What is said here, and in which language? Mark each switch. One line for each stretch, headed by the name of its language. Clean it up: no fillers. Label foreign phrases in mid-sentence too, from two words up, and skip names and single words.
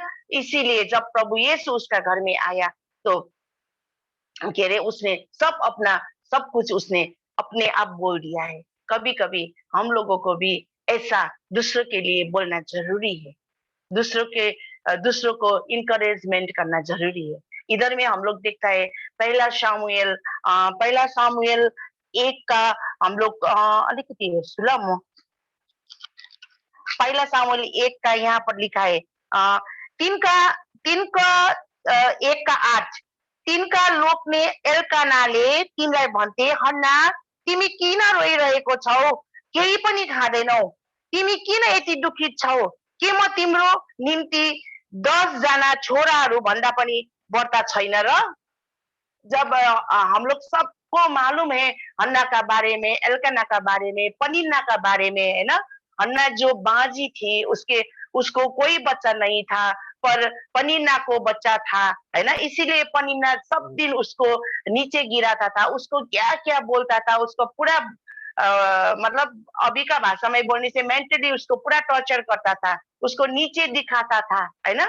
Hindi: इसीलिए जब प्रभु यीशु उसका घर में आया तो कह रहे उसने सब कुछ उसने अपने आप बोल दिया है। कभी कभी हम लोगों को भी ऐसा दूसरों के लिए बोलना जरूरी है, दूसरों को इनकरेजमेंट करना जरूरी है। इधर में हम लोग देखता है पहला सामुएल 1 का हम लोग
Nepali: अलिकति हेर्छु ल म।
Hindi: पहला सामुएल 1 का यहाँ पर लिखा है 3 का 1 का 8,
Nepali: तिनका लोकले एल्कानाले तिमीलाई भन्थे, हन्ना तिमी किन रोइरहेको छौ, केही पनि खाँदैनौ, तिमी किन यति दुखित छौ, के म तिम्रो निम्ति 10 जना छोराहरू भन्दा पनि बढ्ता छैन र।
Hindi: जब हम लोग सबको मालूम है हन्ना का बारे में, एल्काना का बारे में, पनिन्ना का बारे में, है ना। हन्ना जो बाजी थी, उसको कोई बच्चा नहीं था, पर पनिन्ना को बच्चा था, है ना। इसीलिए पनिन्ना सब दिन उसको नीचे गिराता था, उसको क्या क्या बोलता था, उसको पूरा मतलब अभी का भाषा में बोलने से मेंटली उसको पूरा टॉर्चर करता था, उसको नीचे दिखाता था, है ना।